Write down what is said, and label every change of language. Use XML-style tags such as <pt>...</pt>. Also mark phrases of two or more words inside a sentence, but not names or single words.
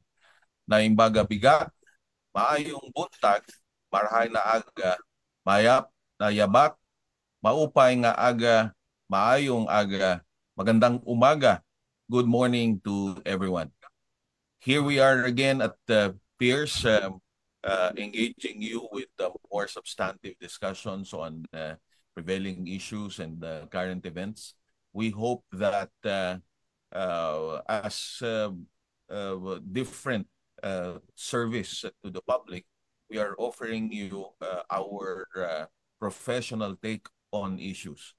<ilo>Naimbaga bigat,</ilo> <ceb>maayong buntag,</ceb> <bik>marahay na aga,</bik> <pam>mayap na yabat,</pam> <war>maupay nga aga,</war> <hil>maayong aga,</hil> <tl>magandang umaga.</tl> <en>Good morning to everyone. Here we are again at Pierce, engaging you with more substantive discussions on prevailing issues and current events. We hope that as different service to the public, we are offering you our professional take on issues.</en>